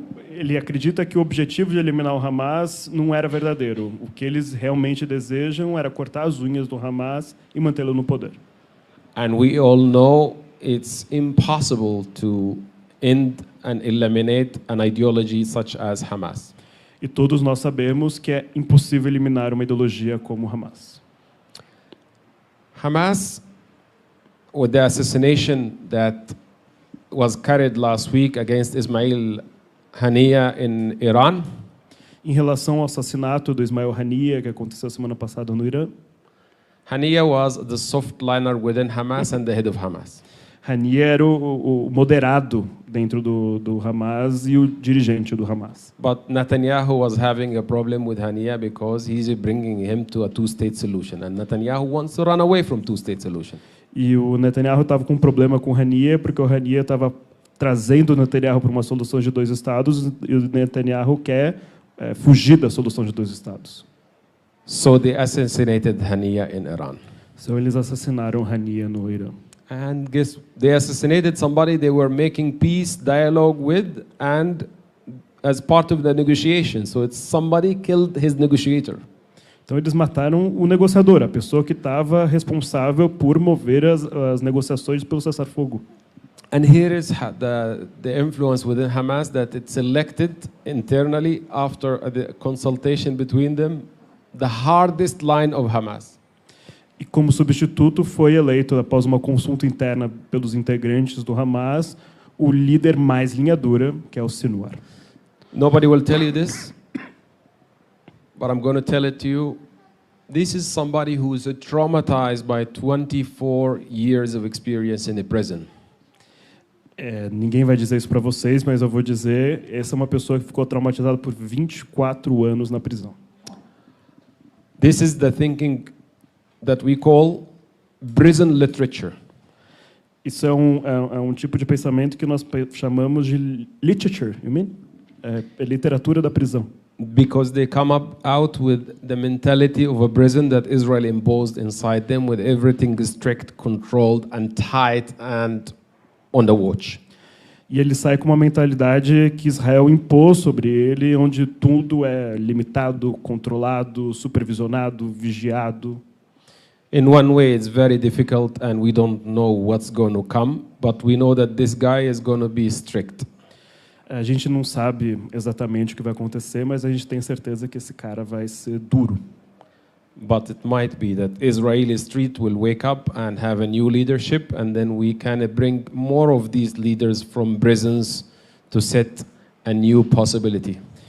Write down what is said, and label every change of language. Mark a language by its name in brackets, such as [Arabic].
[Portuguese] Ele acredita que o objetivo de eliminar o Hamas não era verdadeiro. O que eles realmente desejam era cortar as unhas do Hamas e mantê-lo no poder. [English] And we all know it's impossible to end and eliminate an ideology such as Hamas. [Portuguese] E todos nós sabemos que é impossível eliminar uma ideologia como o Hamas. [English] Hamas, with the assassination that was carried last week against Ismail Haniyeh in Iran, [Portuguese] Em relação ao assassinato do Ismail Haniyeh, que aconteceu semana passada no Irã, [English] Haniyeh was the softliner within Hamas and the head of Hamas. [Portuguese] Haniyeh era o moderado dentro do Hamas e o dirigente do Hamas. [English] But Netanyahu was having a problem with Haniyeh because he's bringing him to a two-state solution, and Netanyahu wants to run away from two-state solution. [Portuguese] E o Netanyahu estava com um problema com o Haniyeh, porque o Haniyeh estava trazendo o Netanyahu para uma solução de 2 estados, e o Netanyahu quer fugir da solução de 2 estados. [English] So they assassinated Haniyeh in Iran. [Portuguese] Então eles assassinaram Haniyeh no Irã. [English] And guess they assassinated somebody they were making peace dialogue with, and as part of the negotiation. So it's somebody killed his negotiator. [Portuguese] Então eles mataram o negociador, a pessoa que estava responsável por mover as negociações pelo cessar-fogo. [English] And here is the influence within Hamas that it selected internally after the consultation between them the hardest line of Hamas. [Portuguese] E como substituto foi eleito, após uma consulta interna pelos integrantes do Hamas, o líder mais linha dura, que é o Sinwar. [English] Nobody will tell you this, but I'm going to tell it to you. This is somebody who is traumatized by 24 years of experience in a prison. [Portuguese] Ninguém vai dizer isso para vocês, mas eu vou dizer, essa é uma pessoa que ficou traumatizada por 24 anos na prisão. [English] This is the thinking that we call prison literature. [Portuguese] Isso é um tipo de pensamento que nós chamamos de literature, [English] you mean? [Portuguese] É literatura da prisão. [English] Because they come out with the mentality of a prison that Israel imposed inside them, with everything strict, controlled, and tight, and on the watch. [Portuguese] E ele sai com uma mentalidade que Israel impôs sobre ele, onde tudo é limitado, controlado, supervisionado, vigiado. [English] In one way, it's very difficult, and we don't know what's going to come, but we know that this guy is going to be strict. [Portuguese] A gente não sabe exatamente o que vai acontecer, mas a gente tem certeza que esse cara vai ser duro. [English] But it might be that Israeli street will wake up and have a new leadership, and then we can bring more of these leaders from prisons to set a new possibility.